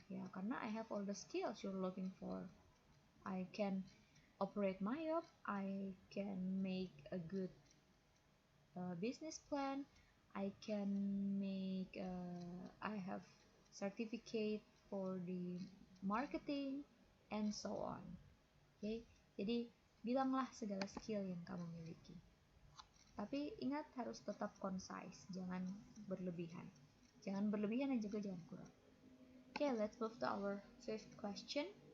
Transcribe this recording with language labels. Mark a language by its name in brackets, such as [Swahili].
[English] Ya karena I have all the skills you're looking for. I can operate MyYob, I can make a good business plan, I can make I have certificate for the marketing and so on. Okay? [Indonesian] Jadi bilanglah segala skill yang kamu miliki. Tapi ingat harus tetap concise, jangan berlebihan. Jangan berlebihan dan juga jangan kurang. [English] Okay, let's move to our fifth question.